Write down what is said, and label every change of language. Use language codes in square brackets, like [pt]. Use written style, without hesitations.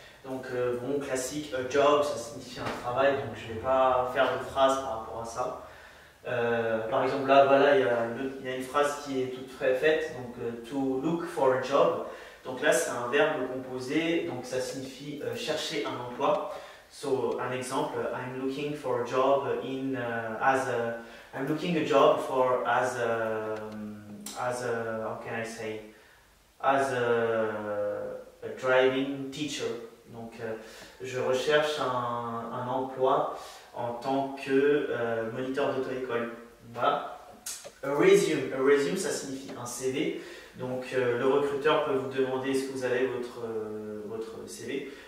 [fr] Donc bon, classique, a job, ça signifie un travail, donc je ne vais pas faire de phrase par rapport à ça. Par exemple, là, voilà, il y a une phrase qui est toute faite, donc to look for a job. Donc là, c'est un verbe composé, donc ça signifie chercher un emploi. [en] So, un exemple, I'm looking for a job I'm looking a job for how can I say, as a driving teacher. [fr] Donc, je recherche un emploi en tant que moniteur d'auto-école. Voilà. A resume, ça signifie un CV. Donc, le recruteur peut vous demander est-ce que vous avez votre CV.